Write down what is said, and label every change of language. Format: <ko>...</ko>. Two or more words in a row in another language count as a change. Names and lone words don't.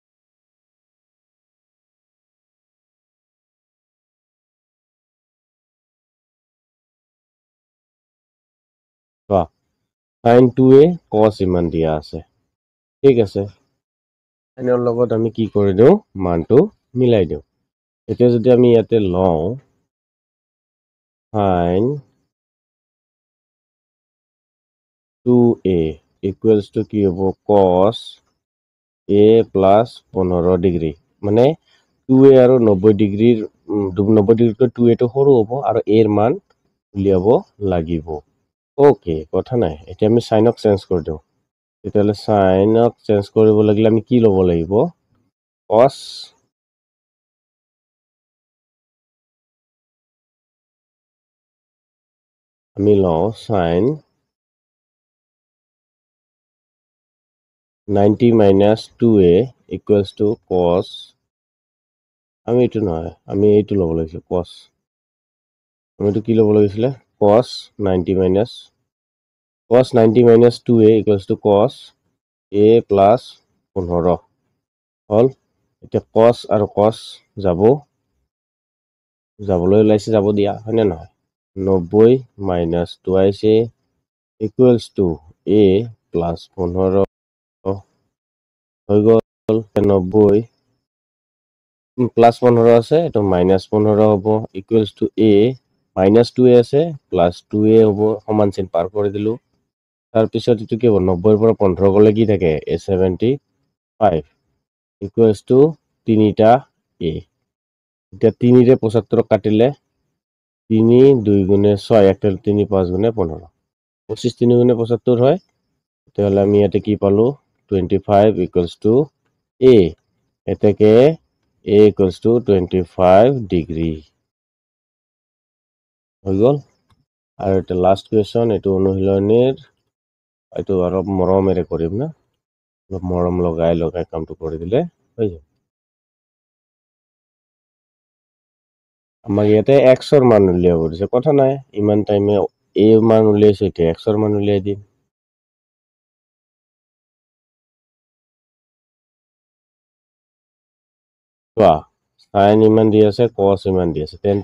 <as>sin 2a cos ইমান দিয়া আছে ঠিক আছে এনৰ লগত আমি কি কৰি দিও মানটো মিলাই দিও এতিয়া যদি আমি ইয়াতে লও</as> <en>sin 2a equals to</en> <as>কি হ'ব</as> <en>cos a plus 15</en> <as>ডিগ্ৰী মানে 2a আৰু 90 ডিগ্ৰীৰ 90 ডিগ্ৰীকৈ 2a টো সৰু হ'ব আৰু a ৰ মান উলিয়াব লাগিব ওকে কথা নাই এতিয়া আমি সাইনক চেঞ্জ কৰি দিও তেতিয়ালে সাইনক চেঞ্জ কৰিব লাগিলে আমি কি ল'ব লাগিব cos আমি লও</as> <en>sin 90 minus 2a equals to cos</en> <as>আমি এটো নহয় আমি এইটো ল'ব লাগিছিল cos আমি তো কি ল'ব লাগিছিল cos 90</as> <en>minus 2a equals to cos a plus 15</en> <as>হল এতিয়া</as> <en>cos আৰু cos</en> <as>যাবলৈ ওলাইছে যাব দিয়া হয়নে নহয়</as> <en>90 minus twice a equals to a plus 15</en> <as>হৈ গ'ল 90 প্লাস 15 আছে এটো মাইনাস 15 হ'ব</as> <en>equals to</en> <as>a মাইনাস 2a আছে প্লাস 2a হ'ব সমান চিন পাৰ কৰি দিলো তাৰ পিছত এটো কি হ'ব 90 ৰ পৰা 15 গলে কি থাকে a 75</as> <en>equals to</en> <as>3টা a এতিয়া 3 ৰে 75 কাটিলে 3 2 গুণে 6 1 3 5 গুণে 15 25 3 গুণে 75 হয় তেতিয়াহলে আমি ইয়াতে কি পালো 25</as> <en>equals to</en> <as>a এটাকে</as> <en>a equals to 25 degree</en> <as>হৈ গল আৰু এটা</as> <en>last question</en> <as>এটো অনুশীলনীৰ এটো অলপ মৰমেৰে কৰিম না অলপ মৰম লগাই কামটো কৰি দিলে হৈ যাব আমাক ইয়াতে x ৰ মান উলিয়াব দিছে কথা নাই ইমান টাইমে a মান উলিয়াইছে এতিয়া x ৰ মান উলিয়াই দিম sin ইমান দি আছে cos ইমান দি আছে তেন্তে</as>